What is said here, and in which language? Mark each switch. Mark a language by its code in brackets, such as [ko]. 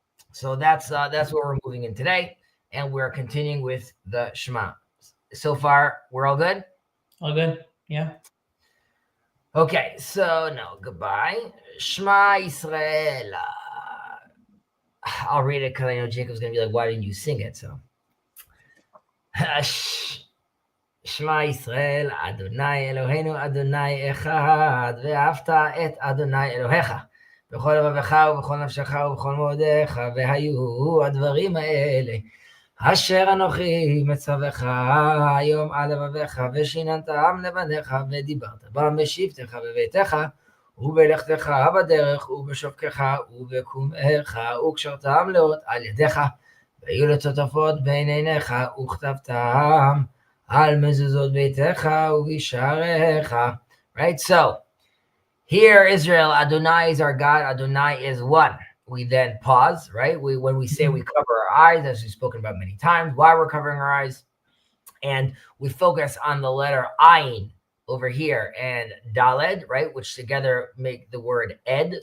[en] So that's where we're moving in today, and we're continuing with the Shema. So far, we're all good. All good. Yeah. Okay, so no, goodbye. Shema Yisrael. I'll read it because I know Jacob's gonna be like, "Why didn't you sing it?" [he] So, Shema Yisrael, Adonai Eloheinu, Adonai Echad, ואהבת את אדוני אלוהיך, בכל לבבך ובכל נפשך ובכל מאודיך, והיו הדברים האלה, אשר אנוכי מצווך היום על לבביך, ושיננתם לבניך, ודיברת בם בשבתך בביתך, ובלכתך בדרך, ובשופקך, ובקומך, וקשרתם לאות על ידיך, והיו לטוטפות בין עיניך, וכתבתם על מזוזות ביתך ובשעריך. [en] Right? So, here, Israel, Adonai is our God, Adonai is one. We then pause, right? When we say we hmm cover our eyes, as we've spoken about many times, why we're covering our eyes, and we focus on the letter Ayin over here and Daled, right, which together make the word Ed.